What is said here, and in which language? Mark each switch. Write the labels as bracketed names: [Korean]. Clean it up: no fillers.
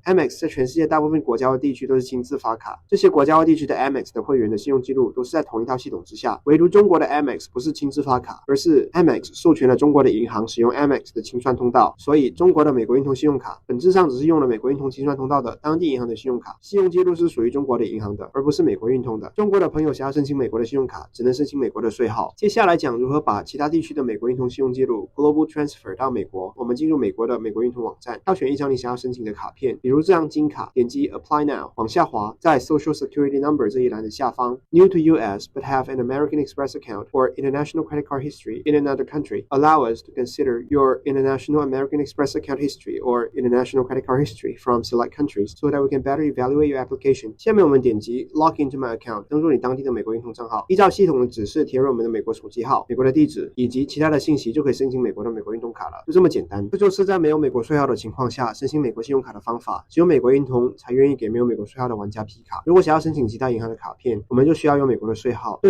[Chinese] Amex 在全世界大部分国家和地区都是亲自发卡，这些国家和地区的 Amex 的会员的信用记录都是在同一套系统之下，唯独中国的 Amex 不是亲自发卡，而是 Amex 授权了中国的银行使用 Amex 的清算通道，所以中国的美国运通信用卡本质上只是用了美国运通清算通道的当地银行的信用卡，信用记录是属于中国的银行的，而不是美国运通的。中国的朋友想要申请美国的信用卡，只能申请美国的税号。接下来讲如何把其他地区的美国运通信用记录 Global Transfer 到美国。我们进入美国的美国运通网站，挑选一张你想要申请的卡片，比如这张金卡，点击 Apply Now， 往下滑，在 Social Security Number 这一栏的下方 [English] New to US but have an American Express account or international credit card history in another country, allow us to consider your international American Express account history or international credit card history from select countries so that we can better evaluate your application。 [Chinese] 下面我们点击 Log into my account， 登入你当地的美国运通账号，依照系统的指示填入我们的美国手机号、美国的地址以及其他的信息，就可以申请美国的美国运通卡了，就这么简单。这就是在没有美国税号的情况下申请美国信用卡的方法，只有美国运通才愿意给没有美国税号的玩家批卡。如果想要申请其他银行的卡片，我们就需要用美国的税号。